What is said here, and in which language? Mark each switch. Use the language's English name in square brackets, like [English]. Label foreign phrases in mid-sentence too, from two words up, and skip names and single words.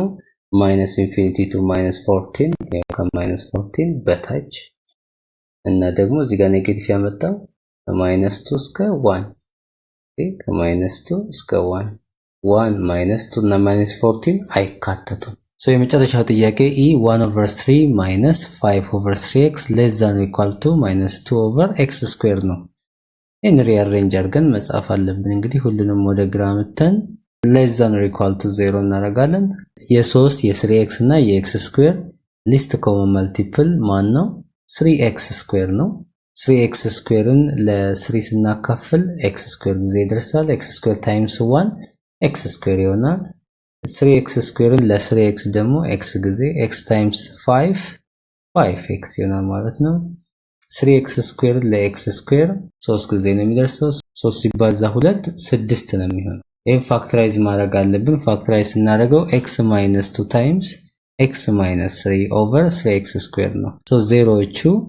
[English] -infinity to -14 [Amharic] ከ-14 በታች እና ደግሞ እዚህ ጋር ኔጌቲቭ ያመጣው ከ-2 እስከ 1 ከ-2 እስከ 1 -2 እና -14 አይካተቱም። ሶ የመጨረሻው ጥያቄ e 1/3 5/3x [English] less than or equal to -2/x square [Amharic] ነው። ይህን ሪአሬንጅ አድርገን መጻፍ አለብን። እንግዲህ ሁሉንም ወደ ግራ መተን [English] less than or equal to 0 [Amharic] እናደርጋለን። የ3 የ3x እና የx ስኩዌር [English] least common multiple [Amharic] ማን ነው? 3x ስኩዌር ነው። 3x ስኩዌርን ለ3 ስናካፍል x ስኩዌር ጊዜ ይደርሳል። x ስኩዌር ታይምስ 1 x ስኩዌር ይሆናል። 3x ስኩዌርን ለ3x ደግሞ x ጊዜ x ታይምስ 5 5x ይሆናል ማለት ነው። 3x ስኩዌርን ለx ስኩዌር 3 ጊዜ ነው የሚደርሰው። 3 ሲባዛ 2 6 ነው የሚሆነው። ይሄን ፋክተራይዝ ማድረግ አለብን። ፋክተራይዝ ስናደርገው x - 2 ታይምስ x - 3 ኦቨር 3x ስኩዌር ነው። ሶ ዜሮዎቹ